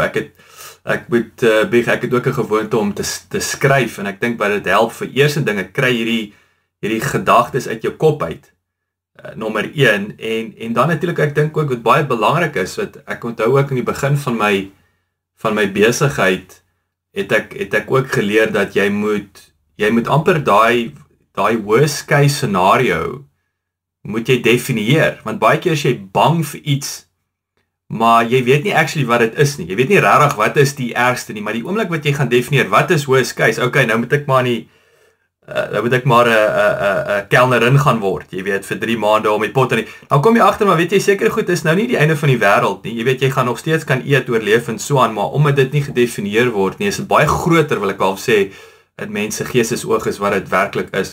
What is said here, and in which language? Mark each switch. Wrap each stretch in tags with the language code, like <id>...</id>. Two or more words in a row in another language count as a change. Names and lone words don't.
<af>Ek het ook 'n gewoonte om te skryf, en ek dink baie dit help vir eerste dinge, kry hierdie gedagtes uit jou kop uit. Nommer 1, en dan natuurlik, ek dink ook wat baie belangrik is, wat ek onthou ook in die begin van my besigheid, het ek ook geleer dat jy moet amper daai</af> <en>worst case scenario</en> <af>moet jy definieer, want baie keer is jy bang vir iets, maar jy weet nie actually wat dit is nie. Jy weet nie regtig wat is die ergste nie, maar die oomblik wat jy gaan definieer, wat is</af> <en>worst case?</en> <af>Okay, nou moet ek maar 'n kelnerin gaan word, jy weet, vir 3 maande om die pot in. Dan kom jy agter, maar weet jy seker goed, is nou nie die einde van die wêreld nie. Jy weet, jy gaan nog steeds kan eet, oorleef en so aan, maar omdat dit nie gedefinieer word nie, is dit baie groter, wil ek al sê, in mense geestesoog is wat dit werklik is.</af>